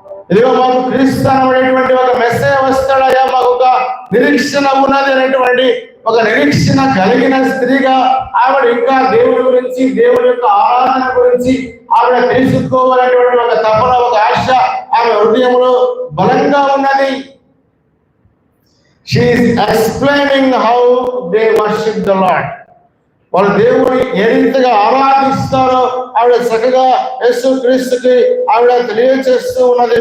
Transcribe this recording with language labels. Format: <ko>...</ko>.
<te>ఇదిగో మాకు క్రీస్తు అనబడేటువంటి ఒక మెస్సయ వస్తాడయ్యా, మాకు ఒక నిరీక్షణ ఉన్నది అనేటువంటి ఒక నిరీక్షణ కలిగిన స్త్రీగా ఆవిడ ఇంకా దేవుడి గురించి, దేవుడి యొక్క ఆరాధన గురించి ఆవిడ తెలుసుకోవాలనేటువంటి ఒక తపన, ఒక ఆశ ఆమె హృదయంలో బలంగా ఉన్నది.</te> <en>She is explaining how they worship the Lord.</en> <te>వాళ్ళు దేవుని ఏ రీతిగా ఆరాధిస్తారో ఆవిడ చక్కగా యేసు క్రీస్తుకి ఆవిడ తెలియచేస్తూ ఉన్నది.</te>